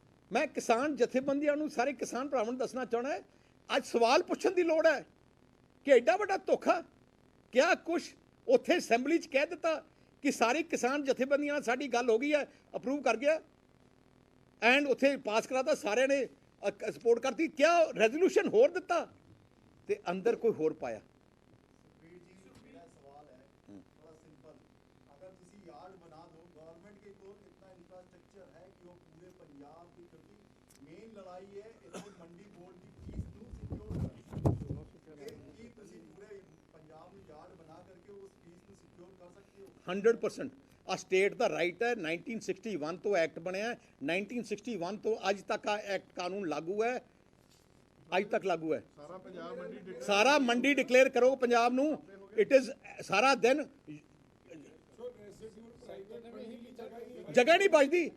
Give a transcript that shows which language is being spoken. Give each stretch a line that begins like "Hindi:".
Punjabi: ਮੈਂ ਕਿਸਾਨ ਜਥੇਬੰਦੀਆਂ ਨੂੰ, ਸਾਰੇ ਕਿਸਾਨ ਭਰਾਵਾਂ ਨੂੰ ਦੱਸਣਾ ਚਾਹੁੰਦਾ, ਅੱਜ ਸਵਾਲ ਪੁੱਛਣ ਦੀ ਲੋੜ ਹੈ ਕਿ ਐਡਾ ਵੱਡਾ ਧੋਖਾ। ਕਿਆ ਕੁਛ ਉੱਥੇ ਅਸੈਂਬਲੀ 'ਚ ਕਹਿ ਦਿੱਤਾ ਕਿ ਸਾਰੀ ਕਿਸਾਨ ਜਥੇਬੰਦੀਆਂ ਨਾਲ ਸਾਡੀ ਗੱਲ ਹੋ ਗਈ ਹੈ, ਅਪਰੂਵ ਕਰ ਗਿਆ। ਐਂਡ ਉੱਥੇ ਪਾਸ ਕਰਾਤਾ, ਸਾਰਿਆਂ ਨੇ ਸਪੋਰਟ ਕਰਤੀ, ਕਿਆ ਰੈਜ਼ੋਲੂਸ਼ਨ ਹੋਰ ਦਿੱਤਾ ਤੇ ਅੰਦਰ ਕੋਈ ਹੋਰ ਪਾਇਆ।
Hindi: सुखबीर जी मेरा सवाल है थोड़ा सिंपल, अगर किसी यार्ड बना दो गवर्नमेंट के तो इतना इंफ्रास्ट्रक्चर है कि वो पूरे पंजाब की, क्योंकि मेन लड़ाई है इतने मंडी बोर्ड की फीस
Punjabi: ਨੂੰ ਸਿਕਿਉਰ ਕਰਨੀ ਕੀ ਤੁਸੀਂ ਪੂਰੇ ਪੰਜਾਬ ਨੂੰ ਯਾਰਡ ਬਣਾ ਕਰਕੇ ਉਸ ਫੀਸ ਨੂੰ ਸਿਕਿਉਰ ਕਰ ਸਕਦੇ ਹੋ? 100% ਆ ਸਟੇਟ ਦਾ ਰਾਈਟ ਹੈ। 1961 ਤੋਂ ਐਕਟ ਬਣਿਆ, 1961 ਤੋਂ ਅੱਜ ਤੱਕ ਆ ਐਕਟ ਕਾਨੂੰਨ ਲਾਗੂ ਹੈ, ਅੱਜ ਤੱਕ ਲਾਗੂ ਹੈ। ਸਾਰਾ ਮੰਡੀ ਡਿਕਲੇਅਰ ਕਰੋ ਪੰਜਾਬ ਨੂੰ, ਇਟ ਇਜ਼ ਸਾਰਾ ਦਿਨ ਜਗ੍ਹਾ ਨਹੀਂ ਬਚਦੀ।